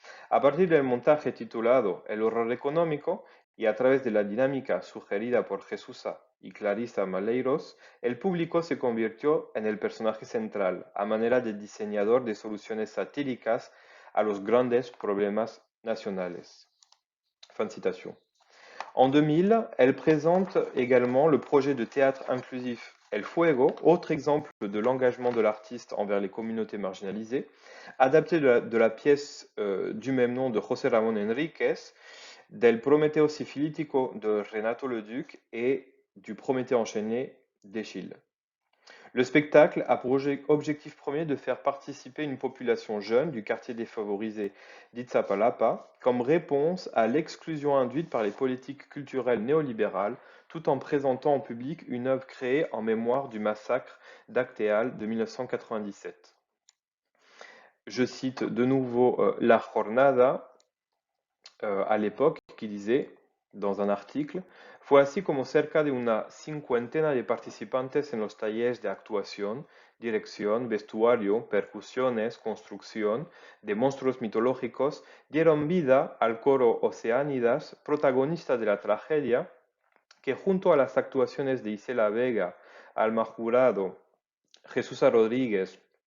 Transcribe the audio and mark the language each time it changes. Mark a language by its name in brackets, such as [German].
[Spanish] A partir del montaje titulado El horror económico y a través de la dinámica sugerida por Jesusa y Clarisa Maleiros, el público se convirtió en el personaje central, a manera de diseñador de soluciones satíricas a los grandes problemas nationales. [French] Fin de citation. En 2000, elle présente également le projet de théâtre inclusif El Fuego, autre exemple de l'engagement de l'artiste envers les communautés marginalisées, adapté de la pièce du même nom de José Ramón Enríquez, del Prométhée sifilítico de Renato Leduc et du Prométhée enchaîné d'Eschyle. Le spectacle a pour objectif premier de faire participer une population jeune du quartier défavorisé d'Iztapalapa comme réponse à l'exclusion induite par les politiques culturelles néolibérales, tout en présentant en public une œuvre créée en mémoire du massacre d'Acteal de 1997. [Spanish] Je cite de nouveau La Jornada à l'époque qui disait dans un artículo, fue así como cerca de una cincuentena de participantes en los talleres de actuación, dirección, vestuario, percusiones, construcción de monstruos mitológicos dieron vida al coro Oceánidas, protagonista de la tragedia, que junto a las actuaciones de Isela Vega, Alma Jurado, Jesús Rodríguez,